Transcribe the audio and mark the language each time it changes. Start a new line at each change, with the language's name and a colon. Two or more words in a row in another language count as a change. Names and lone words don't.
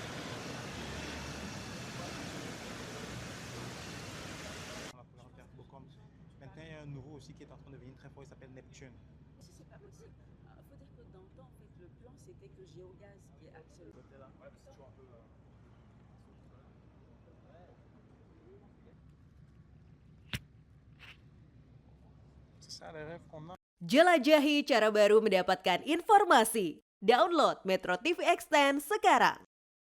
French: Maintenant, il y a un nouveau aussi qui est en train de devenir très fort, il s'appelle Neptune. C'est pas possible. Il faut dire que dans le temps, en fait, le plan, c'était que Géogaz, qui est actuellement... C'est ça le rêve qu'on a.
Indonesian: Jelajahi cara baru mendapatkan informasi. Download Metro TV Extend sekarang.